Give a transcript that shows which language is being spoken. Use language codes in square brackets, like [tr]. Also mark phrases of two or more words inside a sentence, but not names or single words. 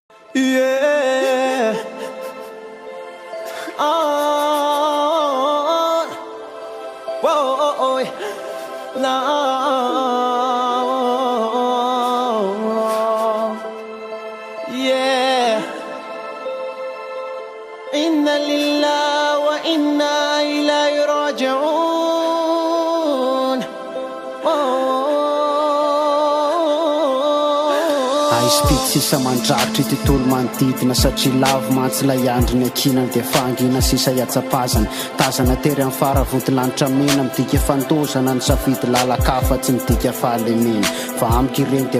[en] Yeah. Oh. Whoa. No. Yeah. [ar] إنا لله وإنا إليه راجعون. [mg] Aispity sisa mandraritra ity tolo manodidina satria lavo mantsy la iandry ny akinany dia fangina sisa iatsapazana tazana tery amin'ny faravodilanitra mena midika fandozana ny safidy lalakafa tsy midika fahalemena fa amiko ireny dia